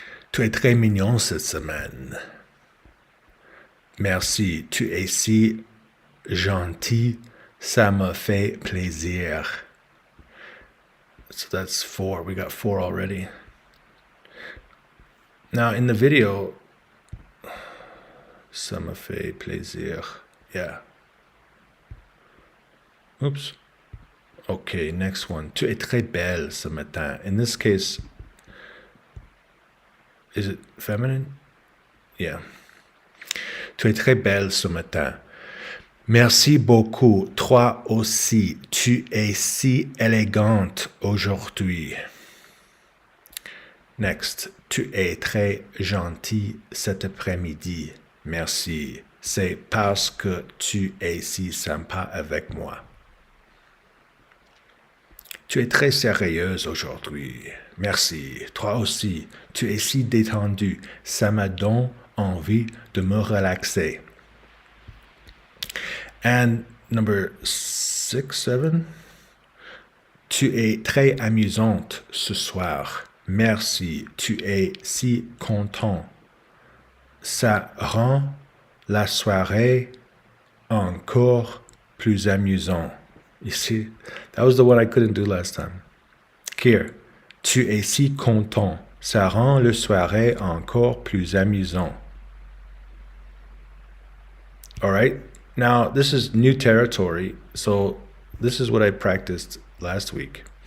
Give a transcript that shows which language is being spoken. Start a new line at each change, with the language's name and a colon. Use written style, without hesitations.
French: Tu es très mignon cette semaine. Merci, tu es si gentil, ça me fait plaisir.
English: So that's 4. We got 4 already. Now in the video,
French: ça me fait plaisir.
English: Yeah. Oops. Okay, next one.
French: Tu es très belle ce matin.
English: In this case, is it feminine? Yeah.
French: Tu es très belle ce matin. Merci beaucoup. Toi aussi. Tu es si élégante aujourd'hui. Next. Tu es très gentil cet après-midi. Merci. C'est parce que tu es si sympa avec moi. Tu es très sérieuse aujourd'hui. Merci. Toi aussi. Tu es si détendu. Ça me donne envie de me relaxer.
English: And number 6, 7.
French: Tu es très amusante ce soir. Merci. Tu es si content. Ça rend la soirée encore plus amusante.
English: You see, that was the one I couldn't do last time.
French: Here, tu es si content. Ça rend la soirée encore plus amusant.
English: All right. Now, this is new territory. So this is what I practiced last week.